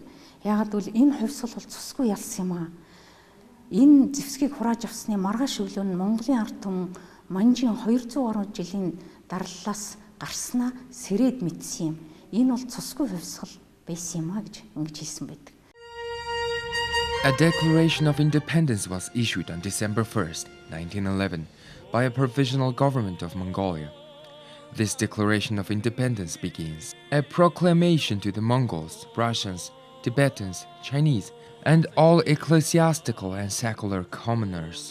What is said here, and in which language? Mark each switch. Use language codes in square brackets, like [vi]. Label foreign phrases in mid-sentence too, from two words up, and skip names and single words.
[mn] Яагаад гэвэл энэ хувьсгал бол цусгүй ялсан юм аа. Энэ зэвсгийг хурааж авсны маргааш өглөө нь Монголын ард түмэн манжийн 200 гаруй жилийн дараллаас гарснаа сэрээд мэдсэн юм. Энэ бол цусгүй хувьсгал байсан юм аа гэж ингэж хэлсэн байдаг. [en] A Declaration of Independence was issued on December 1st, 1911, by a provisional government of Mongolia. This Declaration of Independence begins a proclamation to the Mongols, Russians, Tibetans, Chinese, and all ecclesiastical and secular commoners.